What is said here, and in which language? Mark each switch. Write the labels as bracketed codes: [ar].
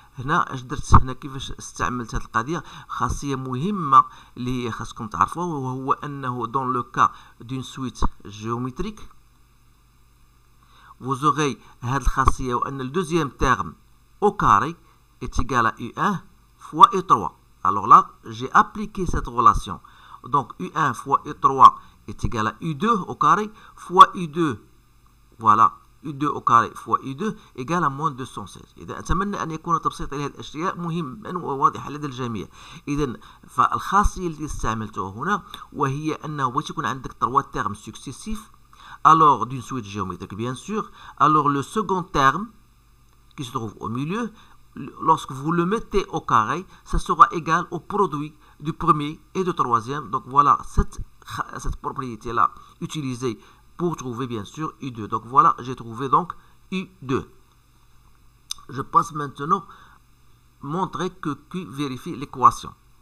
[ar] هنا اش درت هنا كيفاش استعملت هذه القضيه؟ خاصيه مهمه اللي هي خاصكم تعرفوها، وهو انه [fr] dans le cas d'une suite géométrique vous aurez [ar] هذه الخاصيه وان [fr] le deuxième terme au carré est égal à U1 fois U3. Alors là, j'ai appliqué cette relation. Donc U1 fois U3 est égal à U2 au carré fois U2. Voilà. U2 au carré fois U2 égale à moins 216. [ar] إذا أتمنى أن يكون تبسيط لهذه الأشياء مهما وواضحا لدى الجميع. إذا فالخاصية التي استعملتها هنا وهي أنه بغيت يكون عندك [fr] 3 termes successifs alors d'une suite géométrique bien sûr. Alors le second terme qui se trouve au milieu, lorsque vous le mettez au carré, ça sera égal au produit du premier et du troisième. Donc voilà cette propriété-là utilisée pour trouver bien sûr U2. Donc voilà, j'ai trouvé donc U2. Je passe maintenant montrer que Q vérifie l'équation.